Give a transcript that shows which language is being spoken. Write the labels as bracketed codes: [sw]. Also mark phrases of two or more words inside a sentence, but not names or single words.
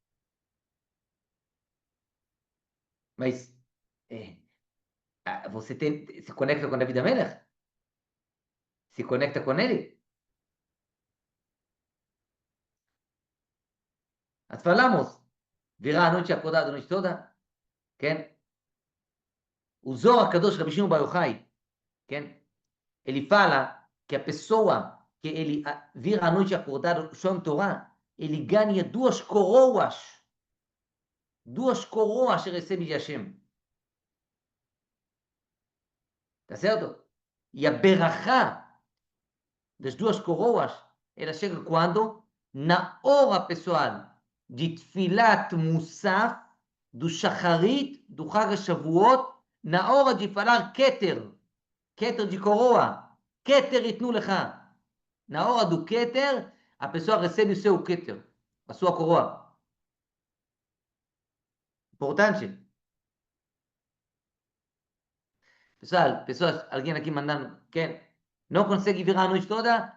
[pt] Mas você se conecta com David HaMelech? Se conecta com ele? Nós falamos, virar a noite acordada a noite toda, כן? O Zohar Kadosh Rabbi Shimon Bar Yochai, כן? Ele fala que a pessoa que ele vira a noite acordada estudando Torá, ele ganha 2 coroas. 2 coroas que recebe de Hashem. Tá certo? E a berachá das 2 coroas, ela chega quando? Na hora, pessoal, de Tfilat Musaf, do Shacharit, do Chag HaShavuot, na hora de falar Keter de coroa, [he] כתר יתנו לך. [pt] Na hora do Keter, a pessoa recebe o seu Keter, a sua coroa. Importante. Pessoas, alguém aqui mandando, não consegue virar a noite toda?